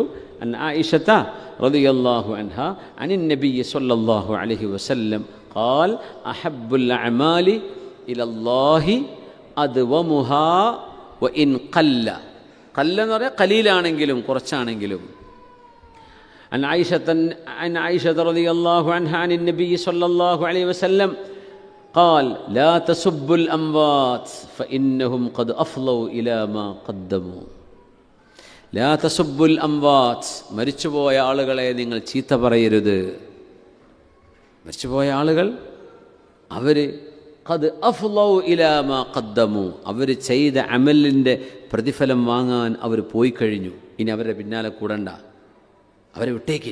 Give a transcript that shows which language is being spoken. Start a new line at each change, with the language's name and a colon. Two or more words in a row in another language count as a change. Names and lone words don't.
Arabic: عن عائشة رضي الله عنها عن النبي صلى الله عليه وسلم قال أحب الأعمال إلى الله أدومها وإن قل.
Malayalam: ഖല്ല എന്ന് പറയാൽ ഖലീലാണെങ്കിലും കുറച്ചാണെങ്കിലും.
Arabic: عن عائشة رضي الله عنها عن النبي صلى الله عليه وسلم قال لا تسبوا الأموات فإنهم قد أفضوا إلى ما قدموا. لا تسبوا الأموات,
Malayalam: മരിച്ചുപോയ ആളുകളെ നിങ്ങൾ ചീത്ത പറയരുത്. മരിച്ചുപോയ ആളുകൾ അവർ
Arabic: قد أفضوا إلى ما قدموا,
Malayalam: അവർ ചെയ്ത അമലിൻ്റെ പ്രതിഫലം വാങ്ങാൻ അവർ പോയി കഴിഞ്ഞു. ഇനി അവരുടെ പിന്നാലെ കൂടണ്ട, അവരെ വിട്ടേക്ക്.